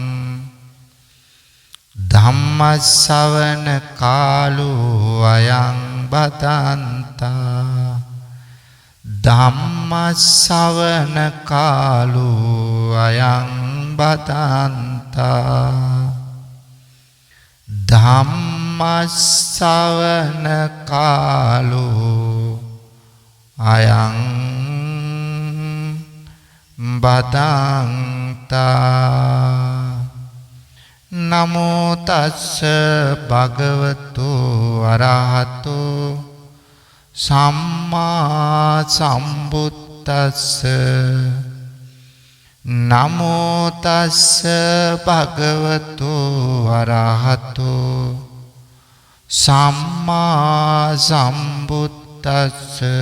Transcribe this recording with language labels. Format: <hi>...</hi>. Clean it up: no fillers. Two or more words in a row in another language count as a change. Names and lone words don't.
<pi>ධම්මස්සවන කාලෝ අයං බදන්තා ධම්මස්සවන කාලෝ අයං බදන්තා ධම්ම ධම්මස්සවන කාලෝ අයං බදන්තා නමෝ තස්ස භගවතු අරහතෝ සම්මා සම්බුද්දස්ස නමෝ තස්ස භගවතු අරහතෝ සම්මා සම්බුද්දස්ස</pi>